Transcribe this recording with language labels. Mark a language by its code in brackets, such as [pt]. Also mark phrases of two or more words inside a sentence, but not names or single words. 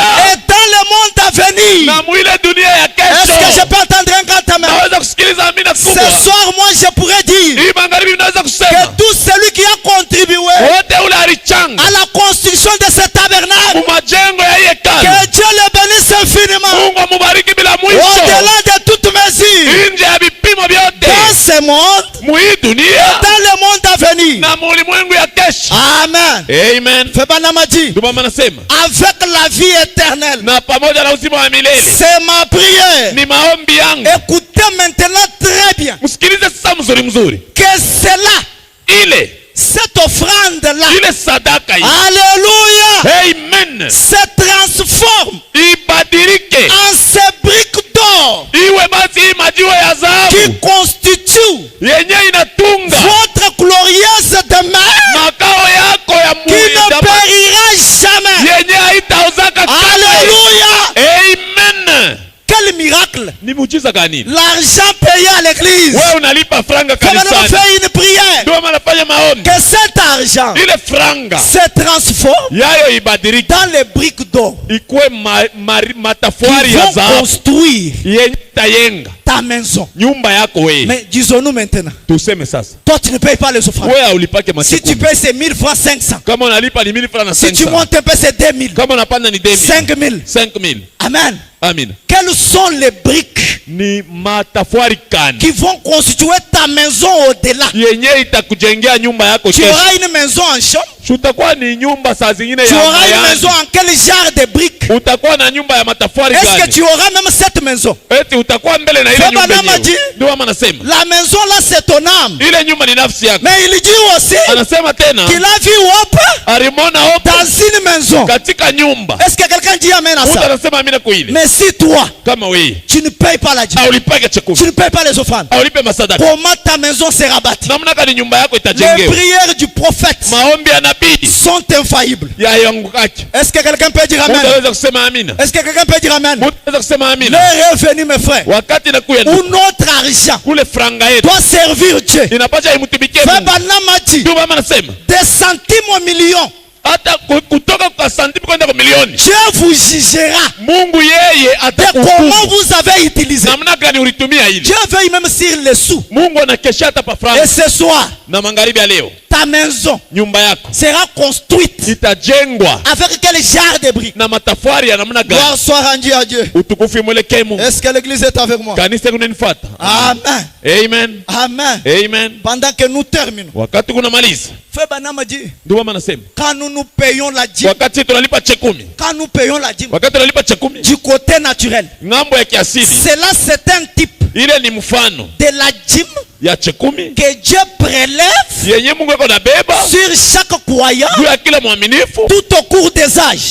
[fr] et dans le monde à venir. [sw] na mwile dunia ya [fr] Est-ce que je [sw] kesho. [fr] peux entendre un grand amen? [sw] Naweza kusikiliza amina [fr] Ce [sw] kubwa. [fr] soir, moi, je pourrais dire [sw] Hii magharibi naweza [fr] que [sw] kusema [fr] tout celui qui a contribué [sw] wote ule alichanga [fr] à la construction de ce tabernacle, [sw] majengo ya hii hekalu, [fr] que Dieu le bénisse infiniment, [sw] Mungu amubariki bila mwisho, [fr] au-delà de toute mesure, [sw] nje ya vipimo vyote [fr] dans ce monde, [sw] mui dunia [fr] dans le monde à venir. [sw] na mulimwengu ya kesho. Amen. Amen. [fr] Frère Branham a dit, [sw] Ndio maana nasema [fr] avec la vie éternelle, [sw] na pamoja na uzima wa milele [fr] c'est ma prière. [sw] ni maombi yangu. [fr] Écoutez maintenant très bien [sw] Msikilize sasa mzuri mzuri, [fr] que cela, [sw] ile [fr] cette offrande-là, [sw] ile sadaka hii, [fr] alléluia, amen, se transforme [sw] ibadilike [fr] en ces briques d'or [sw] iwe basi hii majiwe ya [fr] qui [sw] dhahabu [fr] constituent [sw] yenye inatunga [fr] votre glorieuse demeure [sw] makao yako ya [fr] qui ne périra jamais. [sw] yenye haitauzaka kamwe. [fr] Alléluia. Amen. Quel miracle. [sw] Ni muujiza gani? [fr] L'argent payé à l'église. [sw] Wewe unalipa franga [fr] Quand on [sw] kanisani, [fr] fait une prière, [sw] ndio maana nafanya maombi, [fr] que cet argent [sw] ile franga [fr] se transforme [sw] yayo ibadilike [fr] dans les briques d'or [sw] ikuwe [fr] qui [sw] matafari ya [fr] vont [sw] dhahabu [fr] construire [sw] yenye tayenga [fr] ta maison. [sw] nyumba yako wewe. [fr] Mais disons-nous maintenant, [sw] Tuseme sasa, [fr] toi tu ne payes pas les offrandes. [sw] wewe haulipake [fr] Si [sw] masiku. [fr] tu payes c'est 1000 francs 500. [sw] Kama unalipa ni 1000 francs na [fr] Si tu 500. montes un peu c'est 2000. [sw] Kama unapanda ni 2000. 5000. 5000. Amen. Amina. [fr] Quelles sont les briques [sw] Ni matafari kani [fr] qui vont constituer ta maison au-delà? [sw] yenye itakujengea nyumba yako [fr] Tu [sw] kesho. [fr] auras une maison en chambre. [sw] Utakuwa ni nyumba saa zingine [fr] Tu [sw] ya [fr] auras une [sw] mayani. [fr] maison en quel genre de briques? [sw] Utakuwa na nyumba ya matafari [fr] Est-ce que [sw] gani? [fr] tu auras même cette maison? [sw] Eti utakuwa mbele na ile [fr] Frère [sw] nyumba [fr] Branham a [sw] yenyewe. [fr] dit, [sw] Ndio maana nasema [fr] la maison là c'est ton âme. [sw] ile nyumba ni nafsi yako. [fr] Mais il dit aussi [sw] Anasema tena [fr] qu'il a vu Hope [sw] alimwona Hope [fr] dans une maison. [sw] katika nyumba. [fr] Est-ce que quelqu'un dit amen à [sw] Mtu [fr] ça? [sw] anasema amina kwa ile. [fr] Mais si toi, [sw] Kama wewe [fr] tu ne payes pas la dîme, [sw] haulipake chakula, [fr] tu ne payes pas les offrandes, [sw] haulipe masadaka, [fr] comment ta maison sera bâtie? [sw] namna gani nyumba yako [fr] Les [sw] itajengewa? [fr] prières du prophète [sw] Maombi ya nabii [fr] sont infaillibles. [sw] yayangukaje? [fr] Est-ce que quelqu'un peut dire [sw] Mtu [fr] amen? [sw] anaweza kusema amina. [fr] Est-ce que quelqu'un peut dire amen? [sw] Mtu anaweza kusema amina. [fr] L'heure est venue, mes frères, [sw] Wakati nakuya [fr] où notre argent [sw] kule franga yetu [fr] doit servir Dieu. [sw] inapaswa imtumikie [fr] Frère [sw] Mungu. [fr] Branham a dit, [sw] Ndio maana nasema [fr] des centimes au million, [sw] hata kutoka kwa santimi kwenda kwa milioni, [fr] Dieu vous jugera [sw] Mungu yeye [fr] de comment [sw] atakuhukumu [fr] vous avez utilisé. [sw] namna gani ulitumia hili. [fr] Dieu veille même sur les sous. [sw] Mungu anakesha hata pa [fr] Et [sw] franga. [fr] ce soir, [sw] Na magharibi ya leo [fr] ta maison [sw] nyumba yako [fr] sera construite [sw] itajengwa [fr] avec quel genre de briques? [sw] na matafari ya namna gani? [fr] Gloire soit rendue à Dieu. [sw] Utukufu imwelekee Mungu. [fr] Est-ce que l'église est avec moi? [sw] Kanisa kunanifuata. Amen. Amen. Amen. Amen. [fr] Pendant que nous terminons, [sw] Wakati kunamaliza, [fr] Frère Branham a dit, [sw] ndio maana nasema [fr] quand nous payons la dîme, [sw] wakati tunalipa chekumi, [fr] quand nous payons la dîme [sw] wakati tunalipa chekumi [fr] du côté naturel, [sw] ng'ambo ya kiasili, [fr] cela c'est un type [sw] ile ni mfano [fr] de la dîme [sw] ya chekumi [fr] que Dieu prélève [sw] yenye Mungu yako nabeba [fr] sur chaque croyant [sw] juu ya kila mwaminifu [fr] tout au cours des âges.